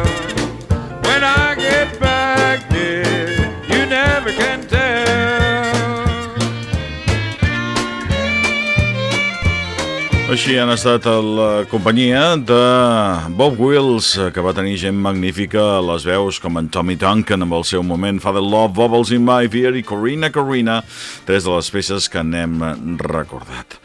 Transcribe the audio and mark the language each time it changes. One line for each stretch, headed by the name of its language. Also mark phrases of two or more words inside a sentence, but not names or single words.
English: When I get back, dear, you never can tell.
Catalan: Així han estat la companyia de Bob Wills, que va tenir gent magnífica a les veus, com en Tommy Duncan amb el seu moment Father Love, Bubbles in My Beer i Corina, Corina, tres de les peces que n'hem recordat.